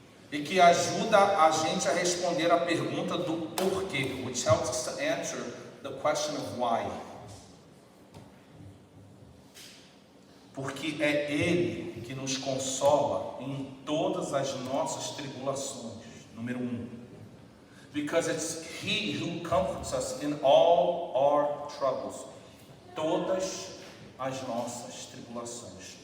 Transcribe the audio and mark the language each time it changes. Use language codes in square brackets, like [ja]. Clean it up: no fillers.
[pt] E que ajuda a gente a responder a pergunta do porquê, [en] which helps us to answer the question of why. [pt] Porque é Ele que nos consola em todas as nossas tribulações. Número 1. [en] Because it's He who comforts us in all our troubles. [pt] Todas as nossas tribulações.